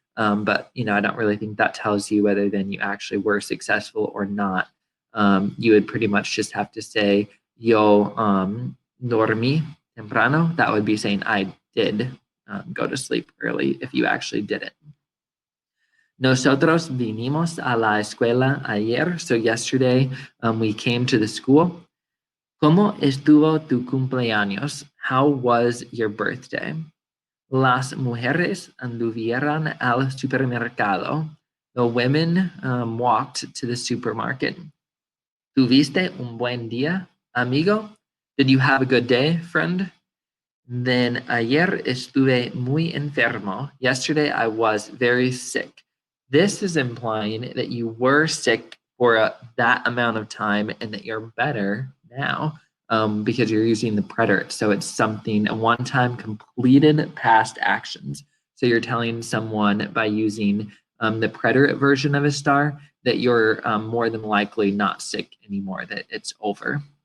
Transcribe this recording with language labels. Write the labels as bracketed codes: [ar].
[en] But, I don't really think that tells you whether then you actually were successful or not. You would pretty much just have to say, [es] yo dormí temprano. [en] That would be saying I did go to sleep early if you actually did it. [es] Nosotros vinimos a la escuela ayer. [en] So yesterday we came to the school. [es] ¿Cómo estuvo tu cumpleaños? [en] How was your birthday? [es] Las mujeres anduvieron al supermercado. [en] The women walked to the supermarket. [es] ¿Tuviste un buen día, amigo? [en] Did you have a good day, friend? [es] Then ayer estuve muy enfermo. [en] Yesterday I was very sick. This is implying that you were sick for that amount of time and that you're better now because you're using the preterite. So it's something, a one-time completed past actions. So you're telling someone by using the preterite version of a star that you're more than likely not sick anymore, that it's over.